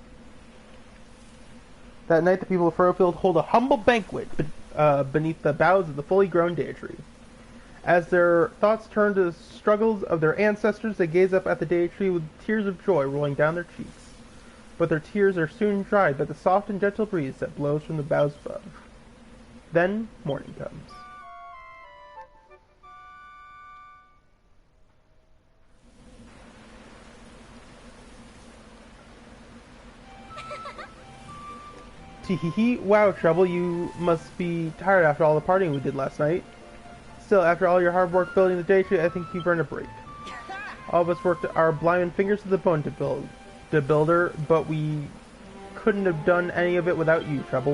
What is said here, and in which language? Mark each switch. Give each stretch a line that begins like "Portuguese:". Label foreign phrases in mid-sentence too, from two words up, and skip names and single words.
English: That night the people of Furrowfield hold a humble banquet beneath the boughs of the fully grown day tree. As their thoughts turn to the struggles of their ancestors, they gaze up at the day tree with tears of joy rolling down their cheeks. But their tears are soon dried by the soft and gentle breeze that blows from the boughs above. Then morning comes. Tee-hee-hee. Wow, Treble, you must be tired after all the partying we did last night. Still, after all your hard work building the day tree, I think you've earned a break. All of us worked our blind fingers to the bone to build the builder, but we couldn't have done any of it without you, Treble.